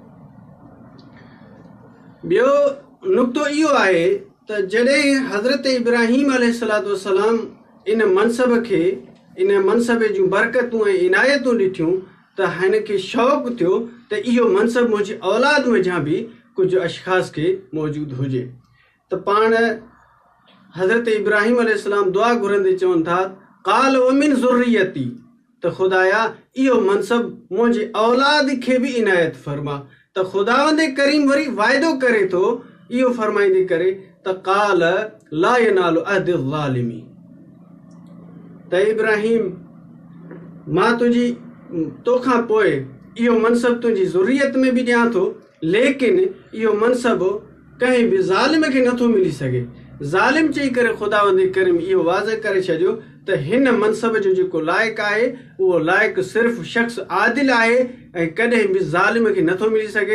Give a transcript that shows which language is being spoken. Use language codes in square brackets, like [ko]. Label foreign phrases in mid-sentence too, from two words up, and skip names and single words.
[sd] ॿियो नुक़्तो इहो आहे त जॾहिं हज़रत इब्राहीम अलैहिस्सलाम इन मनसब जूं बरकतूं ऐं इनायतूं ॾिठियूं त हिन खे शौक़ु थियो त इहो मनसब मुंहिंजी औलाद वेझां बि कुझु अशख़ास खे मौजूदु हुजे। त पाण हज़रत इब्राहीम अलैहिस्सलाम दुआ घुरंदे चवनि था [ar] قال ومن ذريتي, [sd] त ख़ुदाया इहो मनसब मुंहिंजी औलाद खे बि इनायत फरमा। त ख़ुदावंद करीम वरी वाइदो करे थो इहो फरमाईंदे करे त [ar] قال لا ينال عهدي الظالمين, [sd] त इब्राहीम मां तोखां पोइ इहो मनसब तुंहिंजी ज़ुर्रियत में बि ॾियां थो, लेकिन इहो मनसब कंहिं बि ज़ालिम खे नथो मिली सघे। ज़ालिम चई करे ख़ुदावंद करीम इहो वाज़े करे छॾियो त हिन मनसब जो जेको लाइक़ु आहे उहो लाइक़ु सिर्फ़ु शख़्स आदिल आहे ऐं कॾहिं बि ज़ालिम खे नथो मिली सघे।